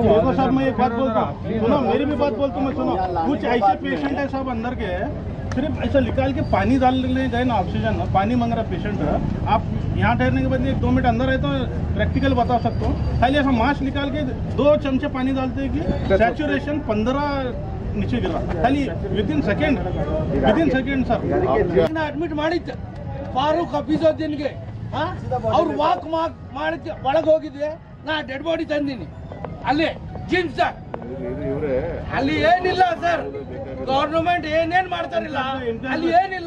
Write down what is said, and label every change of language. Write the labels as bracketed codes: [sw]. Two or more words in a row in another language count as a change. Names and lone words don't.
[hi] देखो साहब मैं एक बात बोलता हूँ, सुनो मेरी भी बात बोलता हूँ मैं, सुनो कुछ ऐसे पेशेंट है सब अंदर के सिर्फ ऐसा निकाल के पानी डालने गए ना, ऑक्सीजन पानी मांग रहा पेशेंट है। आप यहाँ ठहरने के बाद 1-2 मिनट अंदर है तो प्रैक्टिकल बता सकता हूँ। खाली ऐसा मास्क निकाल के 2 चमचे पानी डालते हैं कि सैचुरेशन 15 नीचे गिरा, खाली [en] within second [hi] सर [kn] ಅಡ್ಮಿಟ್ ಮಾಡಿದ್ದೆ ಫಾರೂಕ್ ಹಫೀಜುದ್ದೀನ್ಗೆ ಅವ್ರು ವಾಕ್ ಮಾಡಿದ್ದೆ, ಒಳಗೆ ಹೋಗಿದ್ದೆ, ನಾ [en] dead body [kn] ತಂದೀನಿ ಅಲ್ಲಿ ಜಿಮ್ಸ್ ಅಲ್ಲಿ ಏನಿಲ್ಲ ಸರ್, ಗವರ್ನಮೆಂಟ್ ಏನೇನ್ ಮಾಡ್ತಾರಿಲ್ಲ ಅಲ್ಲಿ ಏನಿಲ್ಲ.